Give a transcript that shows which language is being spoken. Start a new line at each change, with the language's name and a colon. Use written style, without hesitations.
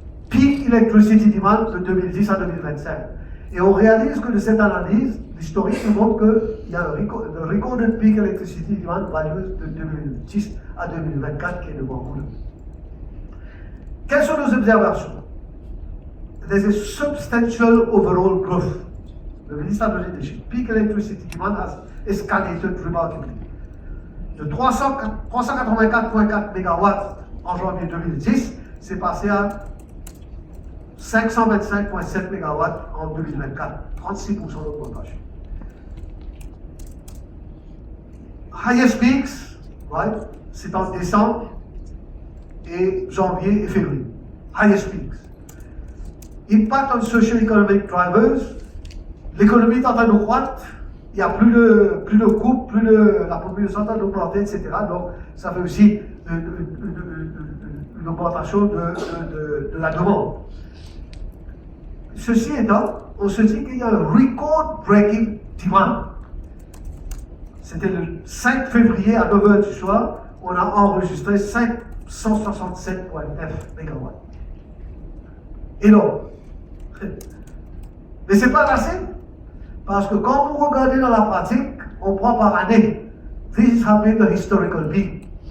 English: Peak electricity demand
French: de 2010 à 2025. Et on réalise que de cette analyse, l'historique nous montre qu'il y a le
English: recorded peak electricity demand values
French: de 2010 à 2024 qui est devant vous. Quelles sont nos observations?
English: There's a substantial overall growth.
French: Le ministre a donné des chiffres.
English: Peak electricity demand has escalated remarkably.
French: De 384,4 MW en janvier 2010, c'est passé à 525,7 MW en 2024, 36% d'augmentation.
English: Highest peaks, right,
French: c'est en décembre et janvier et février.
English: Highest peaks. Impact on socio-economic drivers,
French: l'économie est en train de croître, il n'y a plus de couple, la population est en train d'augmenter, etc. Donc ça fait aussi une augmentation de la demande. Ceci étant, on se dit qu'il y a un
English: record-breaking demand.
French: C'était le 5 février à 9h du soir, on a enregistré 567,9 MW. Énorme. Mais ce n'est pas assez, parce que quand vous regardez dans la pratique, on prend par année.
English: This has been the historical peak.